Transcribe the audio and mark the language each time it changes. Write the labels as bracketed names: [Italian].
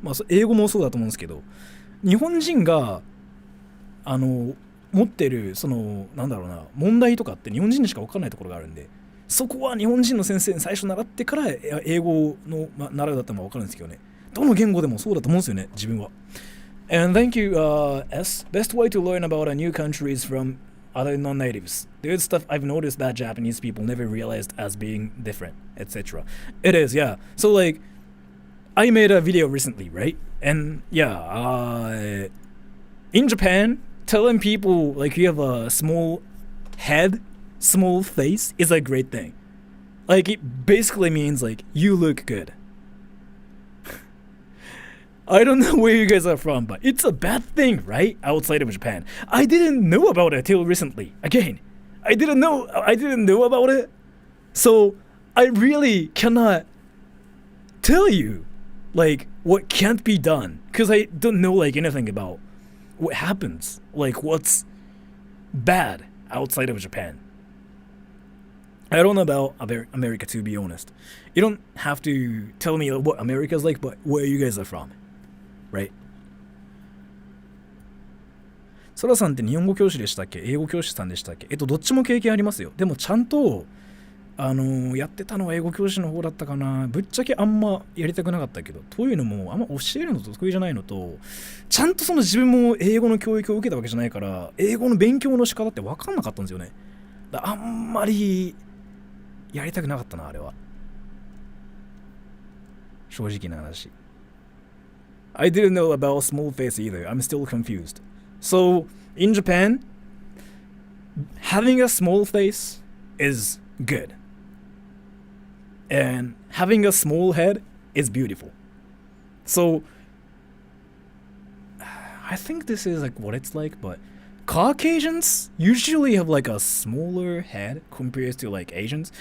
[Japanese] 英語もそうだと思うんですけど、日本人が持ってる問題とかって日本人にしか分かんないところがあるんで、そこは日本人の先生に最初習ってから英語の習うだったら分かるんですけどね。どの言語でもそうだと思うんですよね、自分は。 [English] And thank you, S. Best way to learn about a new country is from other non-natives. There's stuff I've noticed that Japanese people never realized as being different, etc. It is, yeah. So, like, I made a video recently, right? And yeah, in Japan, telling people, like, you have a small head, small face is a great thing. Like, it basically means, like, you look good. I don't know where you guys are from, but it's a bad thing, right? Outside of Japan. I didn't know about it till recently. Again, I didn't know about it. So I really cannot tell you like what can't be done because I don't know like anything about what happens, like what's bad outside of Japan. I don't know about America, to be honest. You don't have to tell me what America's like, but where you guys are from, right? [Japanese] ソラさんって日本語教師でしたっけ、英語教師さんでしたっけ？どっちも経験ありますよ。でもちゃんとやってたのは英語教師の方だったかな。ぶっちゃけあんまやりたくなかったけど、というのもあんま教えるのと得意じゃないのと、ちゃんとその自分も英語の教育を受けたわけじゃないから、英語の勉強の仕方って分かんなかったんですよね。あんまりやりたくなかったな、あれは。正直な話。 [English] I didn't know about small face either. I'm still confused. So, in Japan, having a small face is good. And having a small head is beautiful. So, I think this is like what it's like, but Caucasians usually have like a smaller head compared to like Asians.